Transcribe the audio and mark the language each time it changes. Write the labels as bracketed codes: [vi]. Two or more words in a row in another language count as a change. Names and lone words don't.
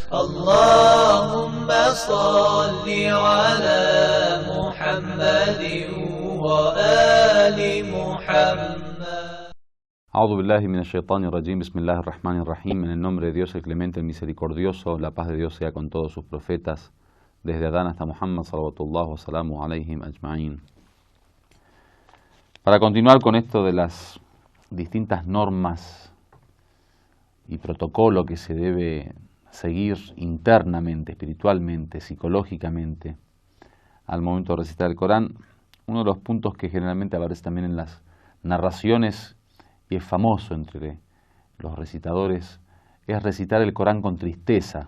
[ar] اللهم صل على محمد وآل محمد. أعوذ بالله من الشيطان الرجيم، بسم الله الرحمن الرحيم. [es] En el nombre de Dios, el clemente, el misericordioso, la paz de Dios sea con todos sus profetas, desde Adán hasta Muhammad, [ar] صلوات الله وسلامه عليهم أجمعين. [es] Para continuar con esto de las distintas normas y protocolo que se debe seguir internamente, espiritualmente, psicológicamente, al momento de recitar el Corán, uno de los puntos que generalmente aparece también en las narraciones y es famoso entre los recitadores, es recitar el Corán con tristeza.